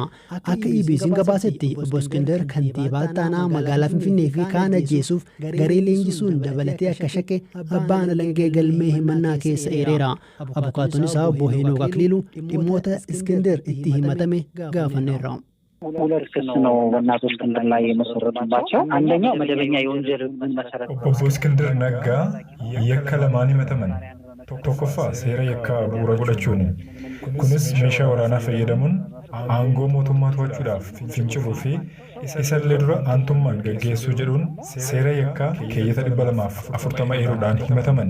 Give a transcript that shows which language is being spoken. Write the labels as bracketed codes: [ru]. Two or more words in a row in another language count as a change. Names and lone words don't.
[om] Akka EBC'n gabaasetti obbo Iskindir kantiibaa taanaa magaalaa Finfinnee fi kaan ajjeesuuf garee leenjisuun dabalatee akka shakke abbaan alangee galmee himannaa keessa eereera. Abukaatoon isaa obbo Heenooq Akiliilu dhimmoota Iskindir itti himatame gaafanneerra. [am] ሁለት ክስ ነው በእናቶ እስክንድር ላይ የመሰረቱባቸው። አንደኛው መደበኛ የወንጀል መሰረት [om] obbo Iskindir Naggaa yakka lamaan himataman. Tokkoffaa seera yakkaa bu'uura godhachuuni. Kunis meeshaa waraanaa fayyadamuun aangoo mootummaa to'achuudhaaf finciluu fi isallee dura aantummaan gaggeessuu jedhuun seera yakkaa keeyyata 240 eeruudhaan himataman.